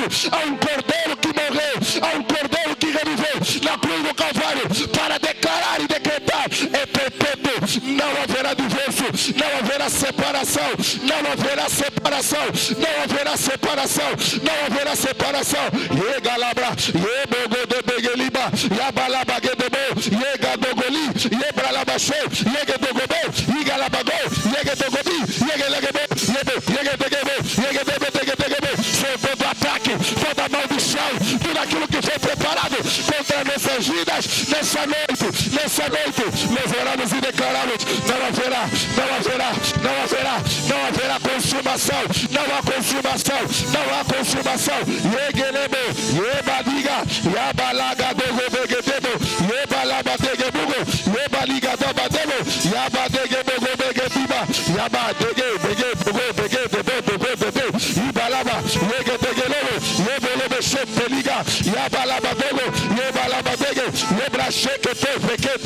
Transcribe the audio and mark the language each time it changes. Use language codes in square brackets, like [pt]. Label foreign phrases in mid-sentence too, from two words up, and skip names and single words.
[pt] Há um cordeiro que morreu, há um cordeiro que reviveu na cruz do Calvário para declarar e decretar: é perpétuo. Não haverá divórcio, não haverá separação, não haverá separação, não haverá separação, não haverá separação. Yegalabra, yebogodebegeliba, yabalabagedebo, yegadogoli, yebralabashe, yegedogobo, yigalabago, yegedogobi, yegelegebo, yegedegebo, yegedegebo. Sobre todo ataque, toda maldição, tudo aquilo que foi preparado contra nossas vidas, nessa noite, nós oramos e declaramos: não haverá consumação, não há consumação. Yegelebo, yebadiga, yabalaga dogobegedebo, yebalabadegebugo, yebaliga dobadebo, yabadegebo begediba, yabadege, ibalaba, yegedegelebo, yebelebe shepeliga, yabalabadego, yebalabadege, yebrashekete, fekete